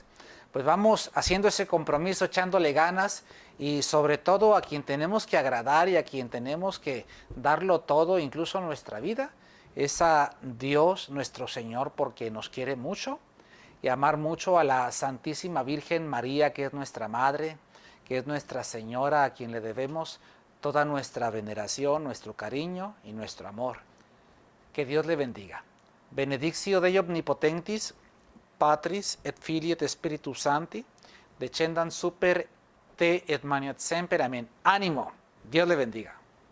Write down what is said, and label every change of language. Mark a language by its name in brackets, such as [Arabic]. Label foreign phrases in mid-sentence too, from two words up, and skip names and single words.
[Spanish] Pues vamos haciendo ese compromiso, echándole ganas y sobre todo a quien tenemos que agradar y a quien tenemos que darlo todo, incluso nuestra vida, es a Dios nuestro Señor, porque nos quiere mucho, y amar mucho a la Santísima Virgen María, que es nuestra Madre, que es nuestra Señora, a quien le debemos toda nuestra veneración, nuestro cariño y nuestro amor. Que Dios le bendiga. [Latin] Benedictio Dei omnipotentis, Patris et Filii et Spiritus Sancti, descendan super te et maniat semper. [Spanish] Amén. Ánimo. Dios le bendiga.